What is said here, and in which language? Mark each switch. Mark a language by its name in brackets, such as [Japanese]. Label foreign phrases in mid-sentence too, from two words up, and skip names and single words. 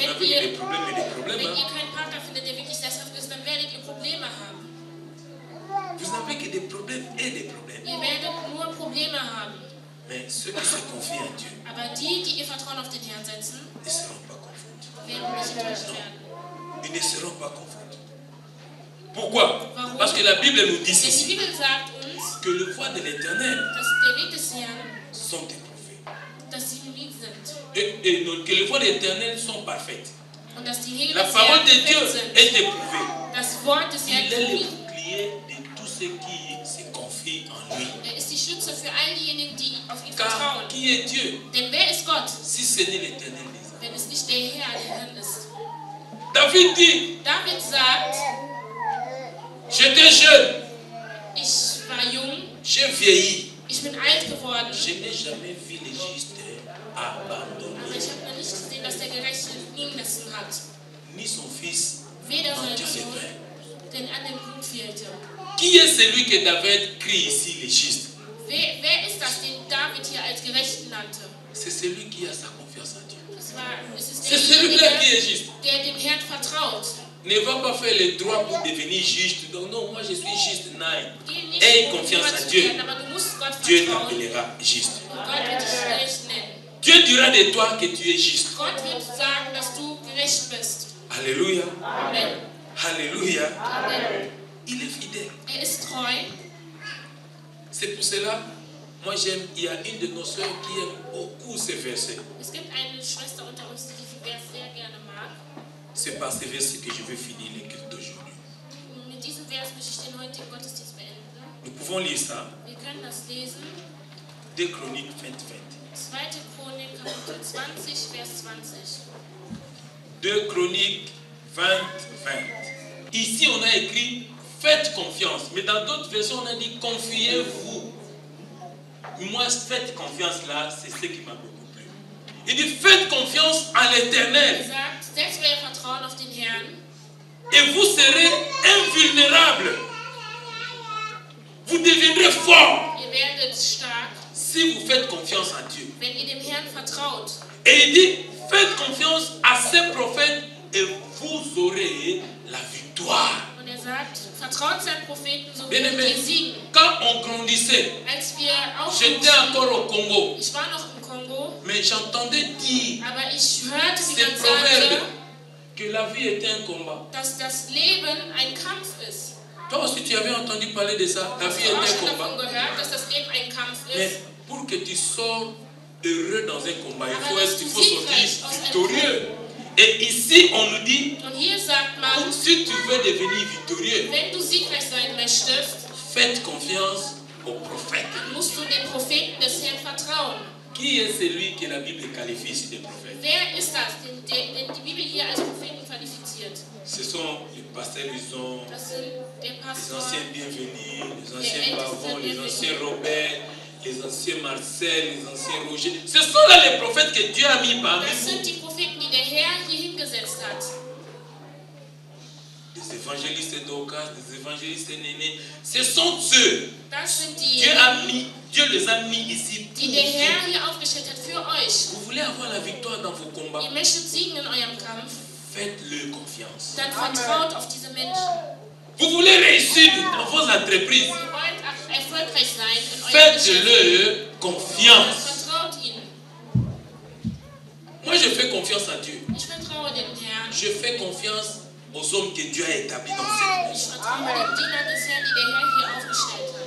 [German] Wenn [French] n'avez [German] ihr- [French] que des problèmes et des problèmes. [German] wenn [French] Hein. [German] ihr keinen Partner findet, der wirklich sesshaft ist, dann werdet ihr Probleme haben. [French] Vous n'avez que des problèmes et des problèmes. [German] Ihr werdet nur Probleme haben. [French] Mais ceux qui se confient en Dieu [German] Aber die, die ihr Vertrauen auf den Herrn setzen, [French] ne seront pas confondus. [German] werden nicht enttäuscht werden. [French] Ils ne seront pas confondus. Pourquoi? [German] Warum? [French] Parce que la Bible nous dit [German] Denn die [French] ceci, [German] Bibel sagt uns, [French] que le voix de l'Éternel [German] dass der Weg des Herrn, [French] sont éprouvés. [German] dass sie wie sind. [French] Et que les voies éternelles sont parfaites. [German] Und dass die Wege [French] La [German] des [French] parole [German] Herrn [French] de Dieu [German] perfekt sind. [French] est éprouvée. [German] Das Wort des [French] Il est [German] Herrn [French] le [German] ist [French] bouclier de tous ceux qui se confient en lui. [German] die Schütze für all diejenigen, die auf ihn [French] Car [German] vertrauen. [French] qui est Dieu [German] Denn wer ist Gott, [French] si ce n'est l'éternel des armées? [German] wenn es nicht der Herr ist? [French] David dit, [German] David sagt, [French] j'étais jeune, [German] ich war jung, [French] j'ai vieilli. [German] ich bin alt geworden, [French] Je n'ai jamais vu les justes abandonnés, [German] aber ich habe noch nicht gesehen, dass der Gerechte liegen lassen hat. [French] ni son fils [German] Weder sein [French] mendiant le [German] Sohn, [French] pain. [German] denn an dem Blut fehlte. [French] Qui est celui que David crie ici, les justes? [German] Wer ist das, den David hier als Gerechten nannte? [French] C'est celui qui a sa confiance en Dieu. [German] Es ist [French] C'est celui-là qui [German] derjenige, [French] est juste. [German] der dem Herrn vertraut. [French] Ne va pas faire les droits pour devenir juste. Donc non, moi je suis juste. [German] Nein. Geh nicht, [French] Aie [German] um [French] confiance [German] Gott [French] en [German] zu [French] Dieu. [German] werden, aber du musst Gott [French] Dieu [German] vertrauen. [French] t'appellera juste. [German] Und Gott wird dich gerecht nennen. [French] Dieu dira de toi que tu es juste. [German] Gott wird sagen, dass du gerecht bist. [French] Alléluia. [German] Amen. [French] Alléluia. [German] Amen. [French] Il est fidèle. [German] Ist treu. [French] C'est pour cela, moi j'aime, il y a une de nos soeurs qui aime beaucoup ces versets. [German] Es gibt eine Schwester unter uns, die diesen Vers sehr gerne mag. [French] C'est par ces versets que je veux finir les cultes d'aujourd'hui. [German] Mit diesem Vers möchte ich den heutigen Gottesdienst beenden. [French] Nous pouvons lire ça. [German] Wir können das lesen. [French] 2 Chroniques 20, [German] 2. Chronik, Kapitel 20, Vers 20. [French] 2 Chroniques 20, 20. Ici on a écrit faites confiance, mais dans d'autres versions on a dit confiez-vous. Moi, faites confiance là, c'est ce qui m'a beaucoup plu. Il dit faites confiance à l'Éternel [German] sagt, setzt euer Vertrauen auf den Herrn [French] et vous serez invulnérables. Vous deviendrez forts [German] ihr werdet stark, [French] si vous faites confiance en Dieu. [German] wenn ihr dem Herrn vertraut. [French] Et il dit faites confiance à ces prophètes et vous aurez la victoire. [German] Und sagt, vertraut seinen Propheten, so [French] Bien [German] werdet [French] aimé, [German] ihr siegen. [French] quand on grandissait, [German] Als wir [French] j'étais [German] aufwuchsen, [French] encore au Congo, [German] ich war noch im Kongo, [French] mais j'entendais dire [German] aber ich hörte, wie [French] ces [German] man [French] proverbes [German] sagte, [French] que la vie était un combat. [German] dass das Leben ein Kampf ist. [French] Toi aussi, tu avais entendu parler de ça. La [German] Hast [French] vie [German] du auch [French] est un [German] schon [French] combat. [German] davon gehört, dass das Leben ein Kampf [French] Mais [German] ist? [French] pour que tu sors heureux dans un combat, [German] Aber dass [French] il [German] du [French] faut sortir [German] siegreich aus einem [French] victorieux. Et ici, on nous dit, [German] Und hier sagt man, [French] si tu veux devenir victorieux, [German] wenn du siegreich sein möchtest, [French] faites confiance aux prophètes. [German] musst du den Propheten des Herrn vertrauen. [French] Qui est celui que la Bible qualifie ici des prophètes? [German] Wer ist das, den die Bibel hier als Propheten qualifiziert? [French] Ce sont les pasteurs Luson, [German] Das sind der [French] les [German] Pastor, [French] anciens bienvenus, les anciens Pavons, les anciens Robert, les anciens Marcel, les anciens Roger. Ce sont là les prophètes que Dieu a mis parmi [German] das [French] nous. [German] sind die Propheten, die der Herr hier hingesetzt hat. [French] Des évangélistes d'Ocas, des évangélistes Néné. Ce sont ceux. [German] Das sind die, [French] Dieu les a mis ici pour [German] die der Herr [French] vous. [German] hier aufgestellt hat für euch. [French] Vous voulez avoir la victoire dans vos combats? [German] Ihr möchtet siegen in eurem Kampf, [French] Faites-le confiance. [German] dann vertraut auf diese Menschen. [French] Vous voulez réussir dans vos entreprises? [German] Ihr wollt erfolgreich sein in eurem Geschäft, [French] Faites-le [German] dann [French] confiance. [German] vertraut ihnen. [French] Moi, je fais confiance à Dieu. [German] Ich vertraue dem Herrn. [French] Je fais confiance aux hommes que Dieu a établis dans cette [German] Ich [French] maison. [German] vertraue den Dienern des Herrn, die der Herr hier aufgestellt hat.